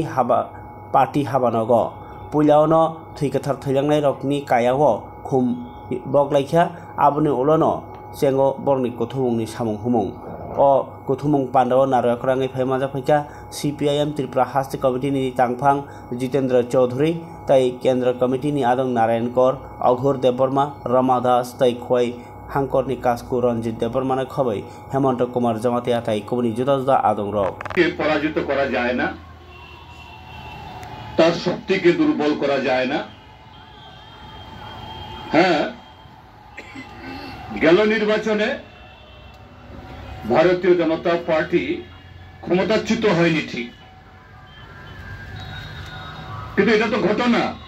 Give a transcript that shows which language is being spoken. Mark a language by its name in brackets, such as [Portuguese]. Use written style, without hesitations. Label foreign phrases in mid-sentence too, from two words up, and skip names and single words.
[Kok Borok] Haba Party Habanogo Puilaono Thikathar Thalangnai Rokni Kayago Khum Boklaikha Abuni Olono Sengo Borni Kotumungni Samung Humung O Kotumung Pandao Narakrangi Phaimaja Phaika CPIM Tripura Hasti Committee ni Tangphang Jitendra Chaudhary Tai Kendra Committee ni Adong Narayan Kor Aghur Deborma Ramadas Tai Khoi Hankor ni Kasku Ranjit Deborma na Khabai Hemant Kumar Jamatia Tai Komuni Juda Juda Adong Rok [Bangla] পরাজিত করা যায় না তার শক্তিকে দুর্বল করা যায় না হ্যাঁ গেল নির্বাচনে ভারতীয় জনতা পার্টি ক্ষমতাচ্যুত হয়নি ঠিক কিন্তু এটা তো ঘটনা